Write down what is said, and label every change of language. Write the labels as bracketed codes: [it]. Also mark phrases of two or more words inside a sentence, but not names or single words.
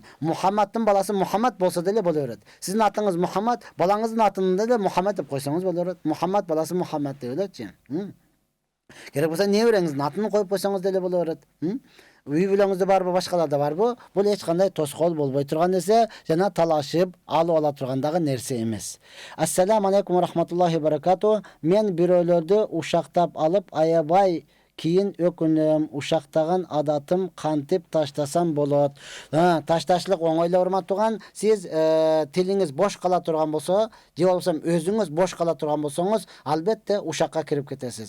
[ky] Мухаммаддын баласы Мухаммад болсо деле боло берет. Сиздин атыңыз Мухаммад, балаңыздын атын деле Мухаммад деп койсоңуз боло берет. Мухаммад баласы Мухаммад деп элечи. Керек болсо небереңиздин атын коюп койсоңуз деле боло берет. Үй бүлөңүздө барбы, башкаларда барбы? Бул эч кандай тоскоол болбой турган нерсе, жана талашып алып ала тургандагы нерсе эмес. [ar] السلام عليكم ورحمة الله وبركاته. [ky] Мен бирөөлөрдү ушактап алып, аябай Кийин өкүнөм, ушактаган адатым кантип таштасам болот? Ташташлык оңой эле урматтууган. Сиз тилиңиз бош кала турган болсо, же болбосо өзүңүз бош кала турган болсоңуз, албетте ушакка кирип кетесиз.